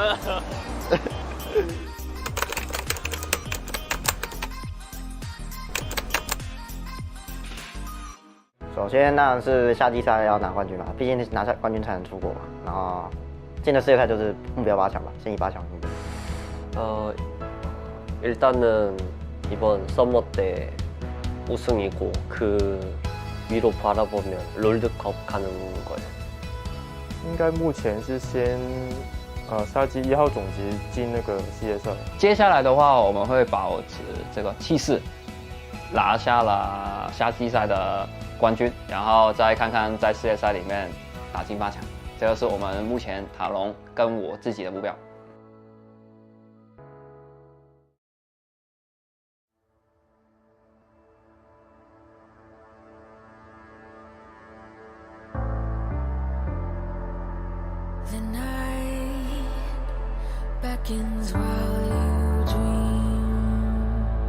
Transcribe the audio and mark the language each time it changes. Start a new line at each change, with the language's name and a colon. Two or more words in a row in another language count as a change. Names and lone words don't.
Chinese: 首先当然是夏季赛要拿冠军嘛，毕竟拿下冠军才能出国嘛。然后进了世界赛就是目标8强吧，先以8强目标。
Korean: 일단은 이번 서머 때 우승이고 그 위로 바라보면 롤드컵 가는 거예요.
Chinese: 应该目前是先赛季1号总结进那个世界赛。接下来的话，我们会保持这个气势，拿下了夏季赛的冠军，然后再看看在世界赛里面打进8强，这个是我们目前塔龙跟我自己的目标。
English: The night beckons while you dream.